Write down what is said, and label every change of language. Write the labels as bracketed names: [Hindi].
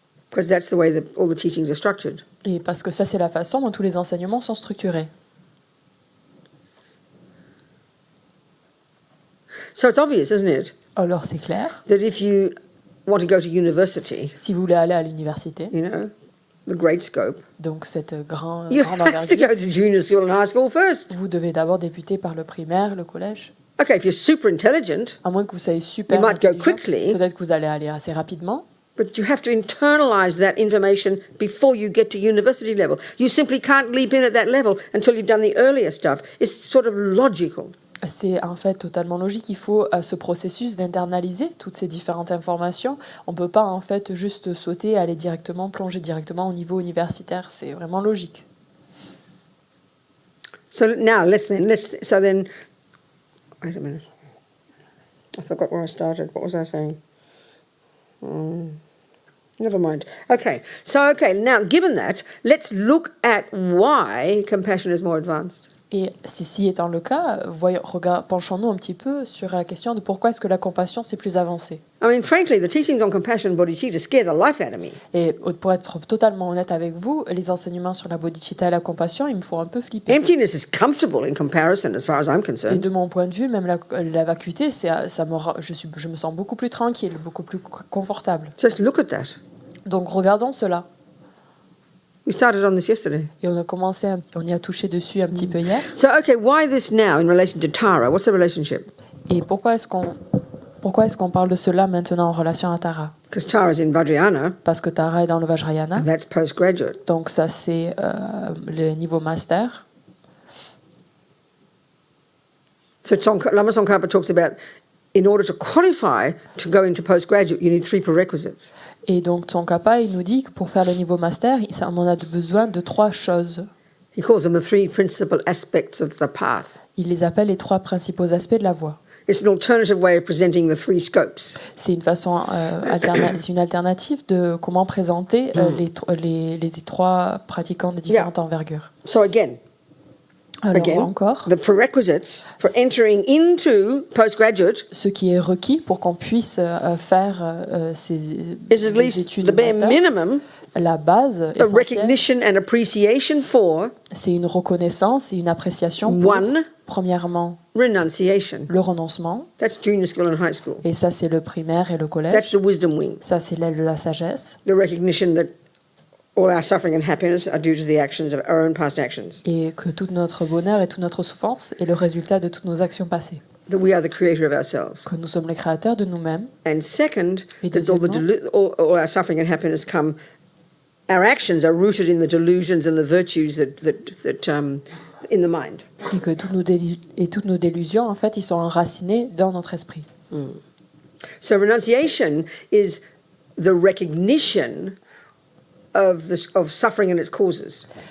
[English] Because that's the way that all the teachings are structured. [French] Et parce que ça, c'est la façon dont tous les enseignements sont structurés. [English] So it's obvious, isn't it, [French] Alors c'est clair, [English] that if you want to go to university, [French] si vous voulez aller à l'université, [English] you know, the great scope, [French] donc cette grande [English] you have to [French] envergure, [English] go to junior school and high school first. [French] vous devez d'abord débuter par le primaire, le collège. [English] Okay, if you're super intelligent, [French] À moins que vous soyez super [English] You might go [French] intelligent, [English] quickly. [French] peut-être que vous allez aller assez rapidement, [English] but you have to internalize that information before you get to university level. You simply can't leap in at that level until you've done the earlier stuff. It's sort of logical. [French] c'est en fait totalement logique. Il faut ce processus d'internaliser toutes ces différentes informations. On ne peut pas en fait juste sauter, aller directement, plonger directement au niveau universitaire. C'est vraiment logique. [English] So now let's then wait a minute. I forgot where I started. What was I saying? Never mind. Okay. Now given that, let's look at why compassion is more advanced. [French] Et ceci étant le cas, penchons-nous un petit peu sur la question de pourquoi est-ce que la compassion c'est plus avancé. [English] I mean, frankly, the teachings on compassion and bodhicitta scare the life out of me. [French] Et pour être totalement honnête avec vous, les enseignements sur la bodhicitta et la compassion, ils me font un peu flipper. [English] Emptiness is comfortable in comparison, as far as I'm [French] Et [English] concerned. [French] de mon point de vue, même la vacuité, je me sens beaucoup plus tranquille, beaucoup plus confortable. [English] Just look at that. [French] Donc regardons cela. [English] We started on this yesterday. [French] Et on y a touché dessus un petit peu hier. [English] So, okay, why this now in relation to Tara? What's the relationship? [French] Et pourquoi est-ce qu'on parle de cela maintenant en relation à Tara? [English] Because Tara's in Vajrayana, [French] Parce que Tara est dans le Vajrayana, [English] and that's postgraduate. [French] donc ça c'est le niveau master. [English] So Lama Tsongkhapa talks about, in order to qualify to go into postgraduate, you need 3 prerequisites. [French] Et donc Tsongkhapa, il nous dit que pour faire le niveau master, on en a besoin de 3 choses. [English] He calls them the 3 principal aspects of the path. [French] Il les appelle les 3 principaux aspects de la voie. [English] It's an alternative way of presenting the three scopes. [French] C'est une façon c'est une alternative de comment présenter les trois pratiquants de différentes envergures. [English] So again, [French] Encore, [English] the prerequisites for entering into postgraduate [French] ce qui est requis pour qu'on puisse faire ces [English] is at least [French] études [English] the bare [French] master, [English] minimum [French] la base [English] a [French] essentielle, [English] recognition and appreciation for [French] c'est une reconnaissance et une appréciation pour, [English] one, [French] premièrement, [English] renunciation. [French] le renoncement, [English] That's junior school and high school. [French] et ça c'est le primaire et le [English] That's [French] collège, [English] the wisdom wing. [French] ça c'est l'aile de la sagesse, [English] The recognition that all our suffering and happiness are due to the actions of our own past actions. [French] et que tout notre bonheur et toute notre souffrance est le résultat de toutes nos actions passées, [English] That we are the creator of ourselves. [French] que nous sommes les créateurs de nous-mêmes, [English] And second, [French] Et [English] that all our suffering and happiness come, our actions are rooted in the delusions and the virtues that in the mind. [French] et que toutes nos délusions, en fait, ils sont enracinés dans notre esprit. [English] So renunciation is the recognition of suffering and its causes.